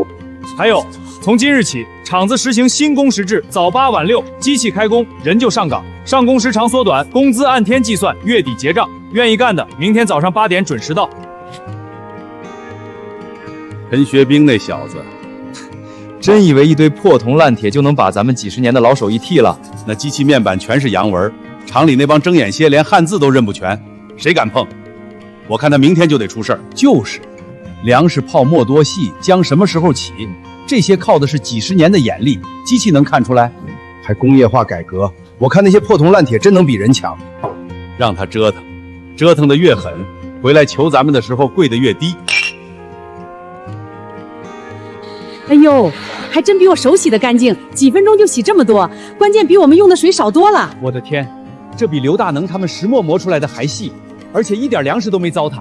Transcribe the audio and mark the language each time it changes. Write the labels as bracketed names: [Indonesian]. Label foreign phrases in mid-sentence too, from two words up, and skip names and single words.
[Chinese] 還有，從今日起，廠子實行新工时制，早8晚6，機器開工，人就上崗，上工時長縮短，工資按天計算，月底結賬。願意幹的，明天早上8點準時到。陳學兵那小子，真以為一堆破銅爛鐵就能把咱們幾十年的老手藝替了？那機器面板全是洋文，廠裡那幫睜眼蝎连漢字都認不全，誰敢碰？我看他明天就得出事兒。就是，粮食泡沫多細，薑什麼時候起？這些靠的是幾十年的眼力，機器能看出來？還工業化改革，我看那些破銅爛鐵真能比人強。讓他折騰，折騰得越狠，回來求咱們的時候跪得越低。哎呦，還真比我手洗的乾淨，幾分鐘就洗這麼多，關鍵比我們用的水少多了。我的天，這比劉大能他們石磨磨出來的還細，而且一點糧食都沒糟蹋。